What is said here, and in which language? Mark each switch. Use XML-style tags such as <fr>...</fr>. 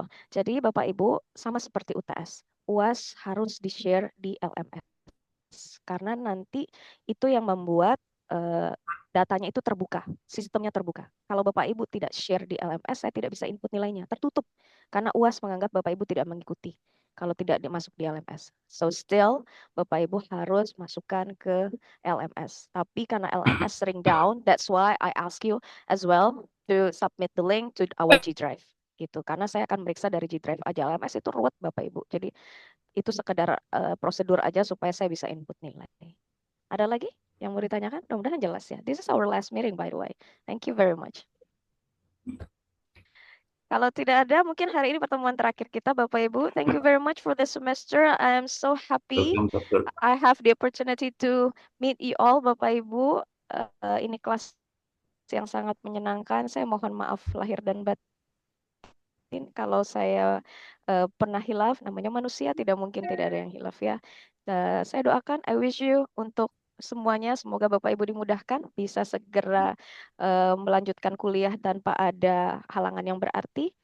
<id>Jadi Bapak Ibu sama seperti UTS, UAS harus di-share di LMS karena nanti itu yang membuat datanya itu terbuka, sistemnya terbuka. Kalau Bapak Ibu tidak share di LMS, saya tidak bisa input nilainya, tertutup karena UAS menganggap Bapak Ibu tidak mengikuti kalau tidak dimasuk di LMS.</id> <en>So still</en> <id>Bapak Ibu harus masukkan ke LMS. Tapi karena LMS sering down,</id> <en>that's why I ask you as well to submit the link to our G Drive gitu.</en> <id>Karena saya akan meriksa dari G Drive aja. LMS itu ruwet Bapak Ibu. Jadi itu sekedar prosedur aja supaya saya bisa input nilai. Ada lagi yang mau ditanyakan? Mudah-mudahan jelas ya.</id> <en>This is our last meeting by the way. Thank you very much.</en> <id>Kalau tidak ada, mungkin hari ini pertemuan terakhir kita Bapak Ibu.</id> <en>Thank you very much for the semester. I am so happy I have the opportunity to meet you all Bapak Ibu.</en> <id>Ini kelas yang sangat menyenangkan. Saya mohon maaf lahir dan batin kalau saya pernah hilaf. Namanya manusia, tidak mungkin tidak ada yang hilaf ya. Saya doakan,</id> <en>I wish you</en> <id>untuk semuanya. Semoga Bapak Ibu dimudahkan bisa segera melanjutkan kuliah tanpa ada halangan yang berarti.</id>